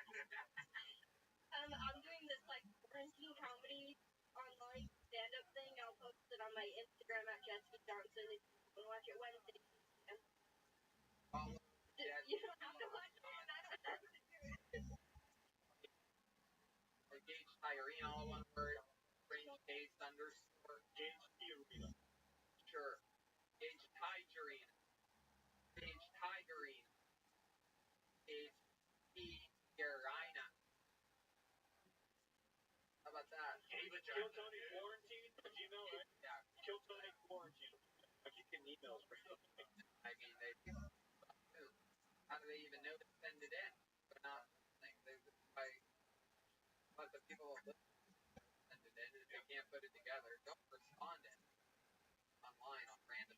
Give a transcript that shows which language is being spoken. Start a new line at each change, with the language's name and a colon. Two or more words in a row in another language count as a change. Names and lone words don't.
English: I'm doing this quarantine comedy online stand-up thing. I'll post it on my Instagram at Jesse Johnson if you want to watch it Wednesday. You don't have to watch it. Gage Tyrene, all one word. Range Gage underscore. Gage Arena. Sure. Gage Tigerine. Gage Tigerine. Gage Tigerina. How about that? Kill Tony Quarantine at Gmail, right? Yeah. Kill Tony Quarantine. I keep getting emails for you. I mean, how do they even know to send it in? They're not listening. Let the people send it in, and if they can't put it together, don't respond in online on random.